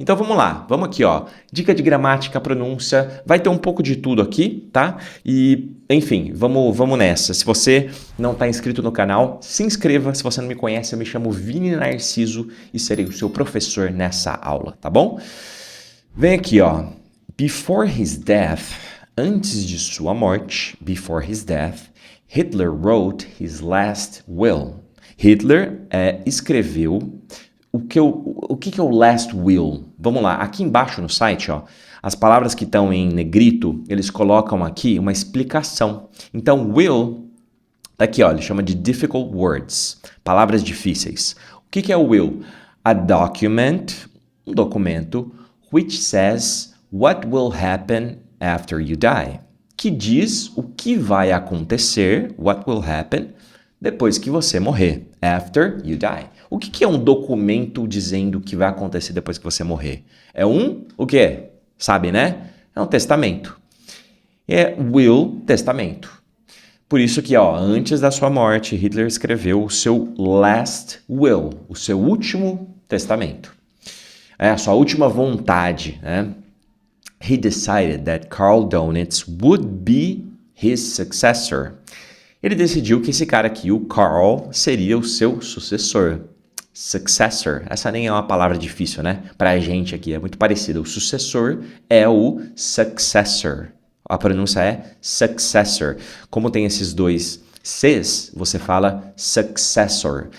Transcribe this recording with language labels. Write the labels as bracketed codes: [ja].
[pt] Então vamos lá, vamos aqui, ó. Dica de gramática, pronúncia, vai ter um pouco de tudo aqui, tá? E, enfim, vamos nessa. Se você não está inscrito no canal, se inscreva. Se você não me conhece, eu me chamo Vini Narciso e serei o seu professor nessa aula, tá bom? Vem aqui, ó. [en] Before his death, [pt] antes de sua morte, [en] before his death, Hitler wrote his last will. [pt] Hitler escreveu o que é o [en] last will? [pt] Vamos lá, aqui embaixo no site, ó, as palavras que estão em negrito, eles colocam aqui uma explicação. Então, will, aqui, ó, ele chama de [en] difficult words, [pt] palavras difíceis. O que é o will? [en] A document, [pt] um documento, [en] which says what will happen after you die. [pt] Que diz o que vai acontecer, [en] what will happen, [pt] depois que você morrer, [en] after you die. [pt] O que é um documento dizendo o que vai acontecer depois que você morrer? É o quê? Sabe, né? É um testamento. Will, testamento. Por isso que, ó, antes da sua morte, Hitler escreveu o seu [en] last will, [pt] o seu último testamento. A sua última vontade, né? [en] He decided that Karl Donitz would be his successor. [pt] Ele decidiu que esse cara aqui, o Karl, seria o seu sucessor. Successor, essa nem é uma palavra difícil, né? Pra gente aqui, é muito parecido. O sucessor é o successor. A pronúncia é successor. Como tem esses dois Cs, você fala successor.